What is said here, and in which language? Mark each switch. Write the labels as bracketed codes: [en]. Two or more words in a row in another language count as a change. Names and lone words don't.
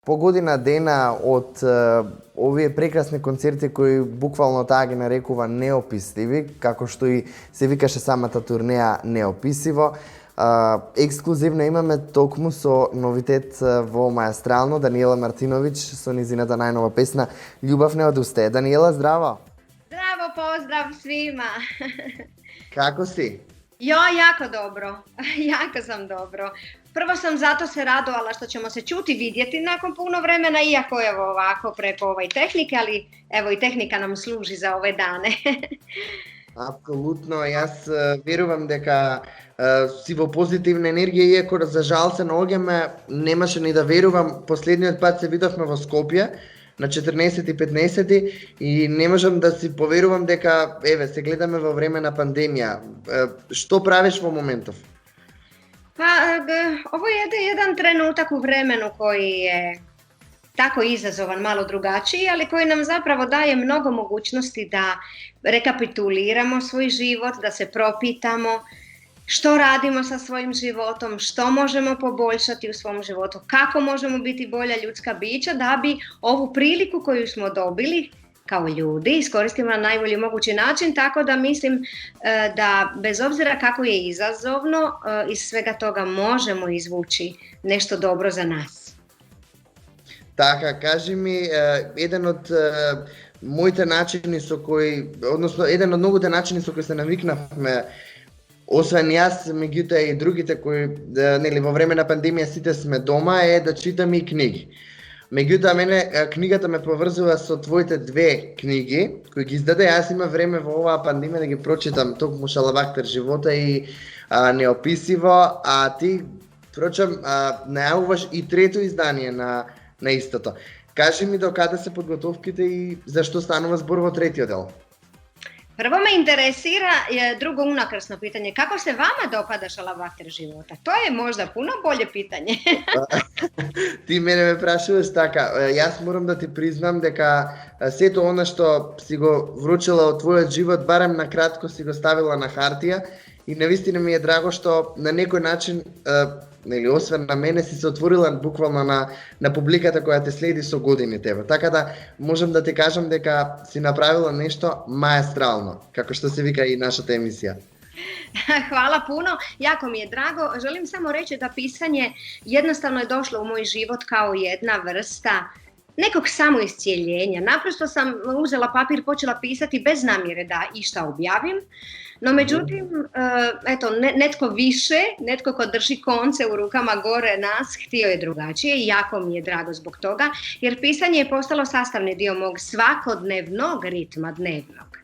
[mk] По година дена од овие прекрасни концерти кои буквално таа ги нарекува неописливи, како што и се викаше самата турнеја Неописиво. Ексклузивно имаме токму со новитет во Маестрално Даниела Мартиновиќ со низината најнова песна Љубов не одустае. Даниела, здраво! [hr] Zdravo, pozdrav svima. [mk] Како си? [hr] Jako dobro. Jako sam dobro. Prvo sam zato se radovala što ćemo se čuti, vidjeti nakon puno vremena, iako evo ovako preko tehnike, ali evo i tehnika nam služi za ove dane. [mk] Апсолутно, јас верувам дека си во позитивна енергија, иако за жал се наоѓаме, немаше ни да верувам. Последниот пат се видовме во Скопје на 14 и 15 и не можам да си поверувам дека еве се гледаме во време на пандемија. Што правиш во моментов? [hr] Ovo je jedan trenutak u vremenu koji je tako izazovan, malo drugačiji, ali koji nam zapravo daje mnogo mogućnosti da rekapituliramo svoj život, da se propitamo što radimo sa svojim životom, što možemo poboljšati u svom životu, kako možemo biti bolja ljudska bića da bi ovu priliku koju smo dobili kao ljudi iskoristimo na najbolji mogući način, tako da mislim da bez obzira kako je izazovno, iz svega toga možemo izvući nešto dobro za nas. [mk] Така, кажи ми, еден од моите начини со кои, односно еден од многуте начини со кои се навикнавме, освен јас, меѓутоа и другите кои, нели, во време на пандемија сите сме дома, е да читаме и книги. Меѓутоа, мене книгата ме поврзува со твоите две книги, кои ги издаде. Јас има време во оваа пандемија да ги прочитам токму Шалавахтер живота и Неописиво, а ти, прочам, најавуваш и трето издание на истото. Кажи ми до каде се подготовките и зашто станува збор во третиот дел? [hr] Prvo me interesira drugo unakrsno pitanje. Kako se vama dopada Šalabahter života? To je možda puno bolje pitanje. [mk] Ти мене ме прашуваш така. Јас морам да ти признам дека сето она што си го вручила од твојот живот, барем на кратко си го ставила на хартија и навистина ми е драго што на некој начин, нели, освен на мене, си се отворила буквално на публиката која те следи со годините. Така да можам да ти кажам дека си направила нешто маестрално, како што се вика и нашата емисија. [hr] Hvala puno, jako mi je drago. Želim samo reći da pisanje jednostavno je došlo u moj život kao jedna vrsta nekog samoiscijeljenja. Naprosto sam uzela papir i počela pisati bez namjere da išta objavim. No međutim, eto, netko više, netko ko drži konce u rukama gore nas, htio je drugačije i jako mi je drago zbog toga, jer pisanje je postalo sastavni dio mog svakodnevnog ritma dnevnog.